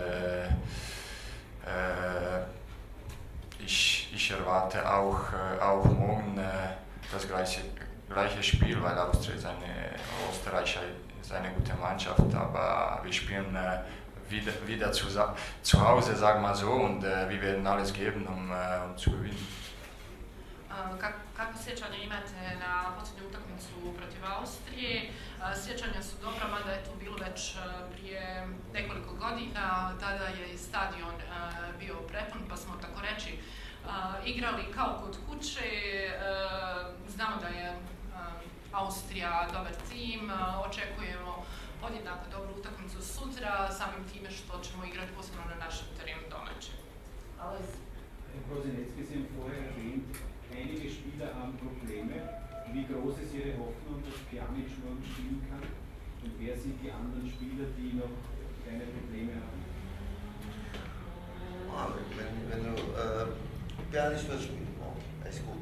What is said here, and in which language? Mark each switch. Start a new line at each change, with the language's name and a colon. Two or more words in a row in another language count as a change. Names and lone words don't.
German: ich erwarte auch morgen das gleiche Spiel, weil Österreich ist eine gute Mannschaft, aber wir spielen wieder zu Hause, sagen wir mal so, und wir werden alles geben, um zu gewinnen.
Bosnian: Kako sjećanja imate na posljednju utakmicu protiv Austrije? Sjećanja su dobra, mada je to bilo već prije nekoliko godina. Tada je stadion bio prepun, pa smo tako reći igrali kao kod kuće. Znamo da je Austrija dobar tim, očekujemo podjednako dobru utakmicu sutra, samim time što ćemo igrati posebno na našem terenu domaći.
German: Kosinecki sind vorher erwähnt, einige Spieler haben Probleme. Wie groß ist Ihre Hoffnung, dass Pjanic morgen spielen kann? Und wer sind die anderen Spieler, die noch keine Probleme haben? Wenn du Pjanic wird spielen morgen, ist gut.